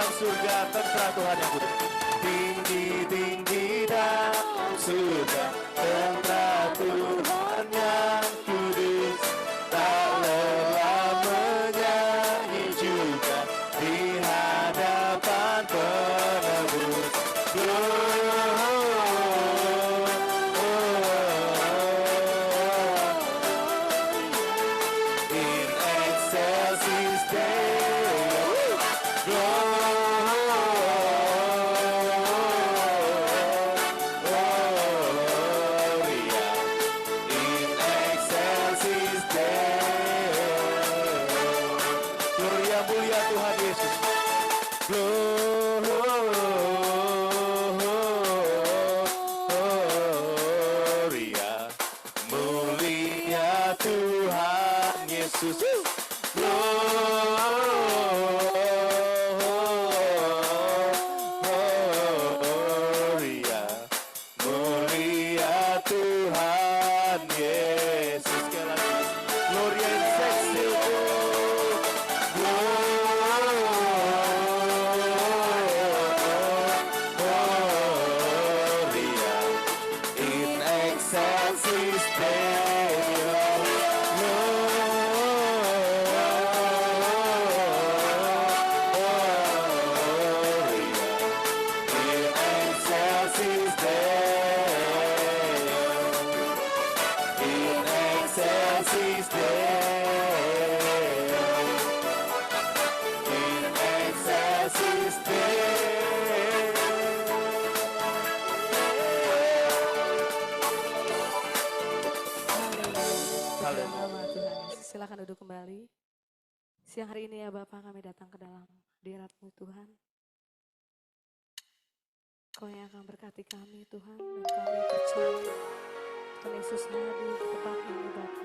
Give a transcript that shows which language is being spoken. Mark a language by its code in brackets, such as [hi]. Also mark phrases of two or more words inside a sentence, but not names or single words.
[id] surga tentara Tuhan yang kudus. Tinggi-tinggi dalam surga tentara Tuhan yang kudus. Tak lelah menyanyi juga di hadapan penebus. [la] In excelsis Deo. Gloria in excelsis Deo. [id] Gloria mulia Tuhan Yesus. Gloria mulia Tuhan Yesus. Gloria mulia Tuhan Yesus. Sekali lagi. [la] Gloria in excelsis Gloria in excelsis Deo. Gloria in excelsis Deo. In excelsis Deo. In excelsis [id] Nama Tuhan Yesus. Silakan duduk kembali. Siang hari ini ya Bapak, kami datang ke dalam hadirat-Mu Tuhan. Kau yang akan berkati kami Tuhan, dan kami percaya Tuhan Yesus hadir di tempat ini Bapak.